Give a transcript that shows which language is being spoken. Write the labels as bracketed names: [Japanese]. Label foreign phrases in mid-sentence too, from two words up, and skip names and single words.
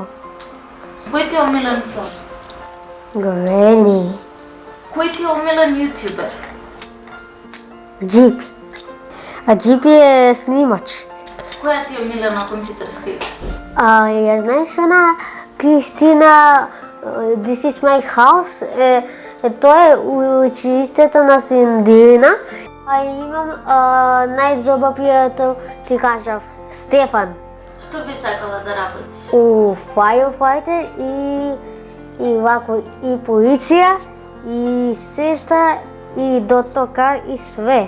[Macedonian] Кој ти е омилен филм? Големи. Кој ти е омилен јутјубер? Джипи. А Джипи е снимач. Која ти е омилена компјутерска игра? Ја знаеш она Кристина [English] This is my house? [Macedonian] Тоа е училиштето на Свиндина. Имам најдобар пријател, ти кажав, Стефан. Што би сакала да работиш? У Firefighter и вако и полиција, и сестра, и дотокар, и све.